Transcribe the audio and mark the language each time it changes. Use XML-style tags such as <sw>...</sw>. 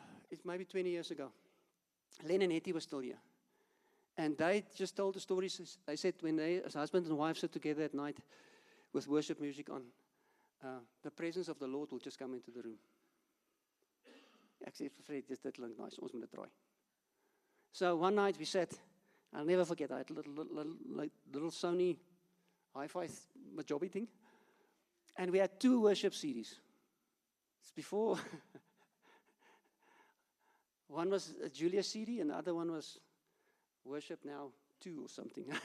<en>It's maybe 20 years ago. Len and Hetty were still here. And they just told the stories. They said when they, as husband and wife, sit together at night with worship music on, the presence of the Lord will just come into the room.</en> <af>Ek sê vir Fred, dit klink nice, ons moet dit try.</af> <en>So one night we sat, I'll never forget, I had a little Sony hi-fi Majobi thing. And we had 2 worship CDs. It's before, one was a Julia CD and the other one was Worship Now 2 or something.</en>